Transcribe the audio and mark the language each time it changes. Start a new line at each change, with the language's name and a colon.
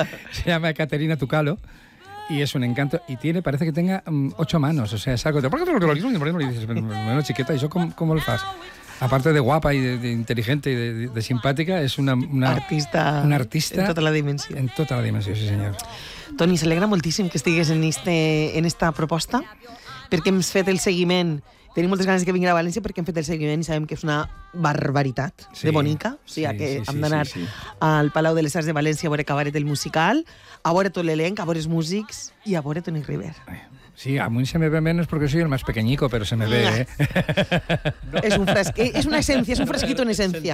Spanish: Se llama Caterina Tukalo y es un encanto. Y tiene, parece que tenga 8 manos. O sea, es algo de... ¿Por qué te lo dices? ¿Por qué no lo dices? Bueno, chiqueta, ¿y eso cómo lo haces? Aparte de guapa y de inteligente y de simpática, es una... Artista. Una artista. En toda la dimensión. En toda la dimensión, sí, señor.
Catalan: Toni, s'alegra moltíssim que estigues en esta proposta, perquè hem fet el seguiment. Tenim moltes ganes que vinguin a València perquè hem fet el seguiment i sabem que és una barbaritat de bonica. O sigui, que hem d'anar al Palau de les Arts de València a veure Cabaret el musical, a veure tot l'elenc, a veure els músics i a veure Toni River.
Spanish: Sí, a mí se me ve menos porque soy el más pequeñico, pero se me ve, ¿eh? No. Es un fresco, es una esencia, es un fresquito en esencia.